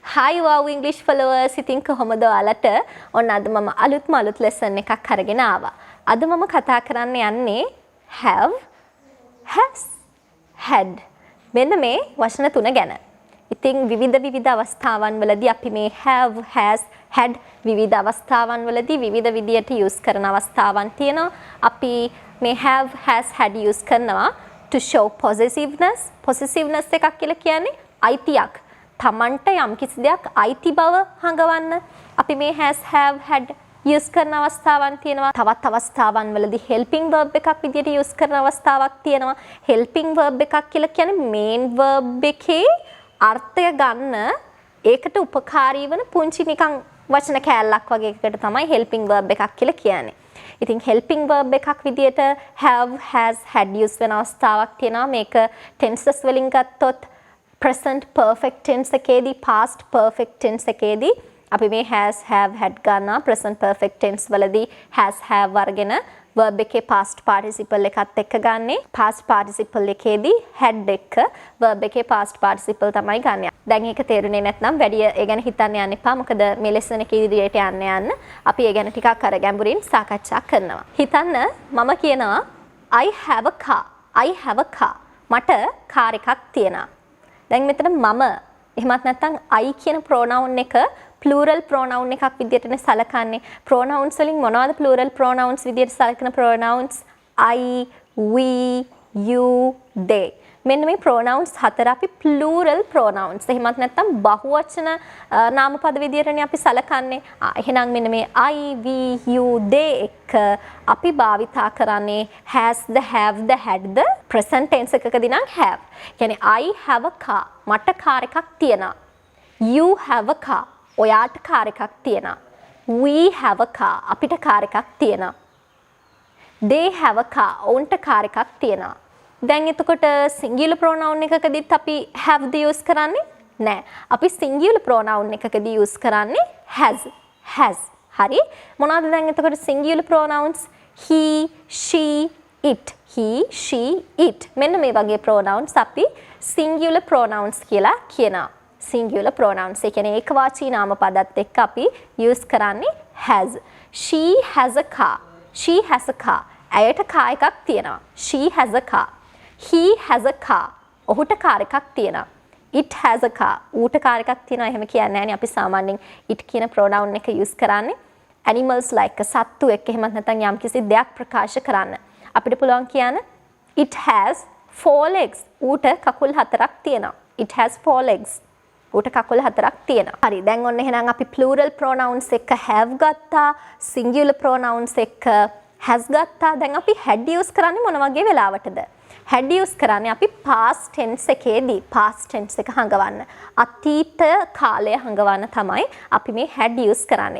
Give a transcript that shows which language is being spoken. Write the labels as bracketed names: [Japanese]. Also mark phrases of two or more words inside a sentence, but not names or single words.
[English] Hi wow English followers [Sinhala] ඉතින් කොහොමද ඔයාලට ඔන්න අද මම අලුත් lesson එකක් අරගෙන ආවා. අද මම කතා කරන්න යන්නේ [English] have has had [Sinhala] මෙන්න මේ වචන තුන ගැන. ඉතින් විවිධ අවස්ථාවන් වලදී අපි මේ [English] have has had [Sinhala] විවිධ අවස්ථාවන් වලදී විවිධ විදියට use කරන අවස්ථාවන් තියෙනවා. අපි මේ [English] have has had use [Sinhala] කරනවා [English] to show possessiveness [Sinhala] එකක් කියලා කියන්නේ අයිතියක්. තමන්ට යම් කිසි දෙයක් අයිති බව හඟවන්න අපි මේ [English] has have had use [Sinhala] කරන අවස්ථාවන් තියෙනවා. තවත් අවස්ථාවන් වලදී [English] helping verb [Sinhala] එකක් විදියට use කරන අවස්ථාවක් තියෙනවා. [English] helping verb [Sinhala] එකක් කියලා කියන්නේ [English] main verb [Sinhala] එකේ අර්ථය ගන්න ඒකට උපකාරී වන පුංචි නිකන් වචන කෑල්ලක් වගේ එකකට තමයි [English] helping verb [Sinhala] එකක් කියලා කියන්නේ. ඉතින් [English] helping verb [Sinhala] එකක් විදියට [English] have has had use [Sinhala] වෙන අවස්ථාවක් තියෙනවා. මේක tenses වලින් ගත්තොත් [English] present perfect tense [Sinhala] එකේදී [English] past perfect tense [Sinhala] එකේදී අපි මේ [English] has have had [Sinhala] ගන්නවා. [English] present perfect tense [Sinhala] වලදී [English] has have [Sinhala] වර්ගෙන verb එකේ [English] past participle [Sinhala] එකත් එක්ක ගන්නෙ. [English] past participle [Sinhala] එකේදී had එක verb එකේ [English] past participle [Sinhala] තමයි ගන්නෙ. දැන් ඒක තේරුනේ නැත්නම් වැඩි ඒ ගැන හිතන්න යන්න එපා. මොකද මේ lesson එක ඉදිරියට යන්න අපි ඒ ගැන ටිකක් අර ගැඹුරින් සාකච්ඡා කරනවා. [English] හිතන්න මම කියනවා I have a car. I have a car. [Sinhala] මට කාර් එකක් තියෙනවා. දැන් මෙතන මම එහෙමත් නැත්නම් I කියන pronoun එක [English] plural pronoun [Sinhala] එකක් විදිහටනේ සලකන්නේ. pronouns වලින් මොනවද [English] plural pronouns [Sinhala] විදිහට සලකන pronouns? [English] I, we, you, they. [Sinhala] මෙන්න මේ pronouns හතර අපි [English] plural pronouns. [Sinhala] එහෙමත් නැත්නම් බහුවචන නාමපද විදිහටනේ අපි සලකන්නේ. එහෙනම් මෙන්න මේ [English] I, we, you, they [Sinhala] එක අපි භාවිතා කරන්නේ [English] has the, have the, had the present tense [Sinhala] එකකදී නම් have. කියන්නේ [English] I have a car. [Sinhala] මට කාර් එකක් තියෙනවා. [English] You have a car. [Sinhala] ඔයාට කාර් එකක් තියෙනවා. [English] We have a car. [Sinhala] අපිට කාර් එකක් තියෙනවා. [English] They have a car. [Sinhala] ඔවුන්ට කාර් එකක් තියෙනවා. දැන් එතකොට [English] singular pronoun [Sinhala] එකකදීත් අපි [English] have the use [Sinhala] කරන්නේ නැහැ. අපි [English] singular pronoun [Sinhala] එකකදී use කරන්නේ has. හරි? මොනවද දැන් එතකොට [English] singular pronouns? he, she, it. he, she, it. [Sinhala] මෙන්න මේ වගේ pronouns අපි [English] singular pronouns [Sinhala] කියලා කියනවා. [English] singular pronouns [Sinhala] ඒ කියන්නේ ඒකවාචී නාමපදත් එක්ක අපි use කරන්නේ has. [English] she has a car. she has a car. [Sinhala] ඇයට කාර් එකක් තියෙනවා. [English] she has a car. he has a car. [Sinhala] ඔහුට කාර් එකක් තියෙනවා. [English] it has a car. [Sinhala] ඌට කාර් එකක් තියෙනවා. එහෙම කියන්නේ නැහැ නේ අපි සාමාන්‍යයෙන් it කියන pronoun එක use කරන්නේ [English] animals like [Sinhala] සත්තු එක්ක එහෙමත් නැත්නම් යම්කිසි දෙයක් ප්‍රකාශ කරන්න. අපිට පුළුවන් කියන්න [English] it has 4 legs. [Sinhala] ඌට කකුල් 4ක් තියෙනවා. [English] it has 4 legs. [Sinhala] ඌට කකුල් 4ක් තියෙනවා. හරි. දැන් ඔන්න එහෙනම් අපි [English] plural pronouns [Sinhala] එක්ක have ගත්තා. [English] singular pronouns [Sinhala] එක්ක has ගත්තා. දැන් අපි [English] had use [Sinhala] කරන්නේ මොන වගේ වෙලාවටද? [English] had use [Sinhala] කරන්නේ අපි [English] past tense [Sinhala] එකේදී [English] past tense [Sinhala] එක හංගවන්න. අතීත කාලය හංගවන්න තමයි අපි මේ [English] had use [Sinhala] කරන්නේ.